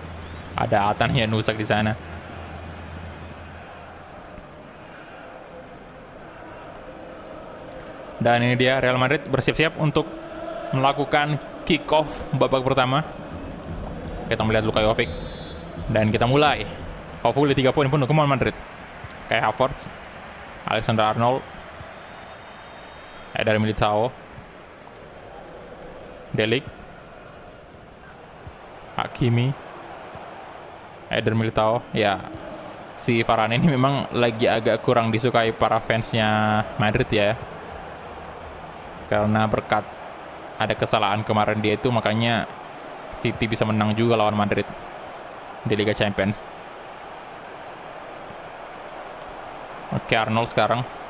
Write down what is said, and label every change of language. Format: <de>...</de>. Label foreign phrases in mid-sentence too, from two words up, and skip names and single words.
<id>Ada Atan Januzaj di sana. Dan ini dia Real Madrid bersiap-siap untuk melakukan</id> <en>kick off</en> <id>babak pertama. Kita melihat Luka Jovic. Dan kita mulai. Hopefully 3 poin pun</id> <en>come on</en> <id>Madrid. Kayak Havertz, Alexander-Arnold, Eder Militao, De Ligt, Hakimi, Eder Militao. Ya, si Varane ini memang lagi agak kurang disukai para fansnya Madrid ya. Karena berkat ada kesalahan kemarin dia itu, makanya City bisa menang juga lawan Madrid di Liga Champions. Oke, Arnold sekarang.</id>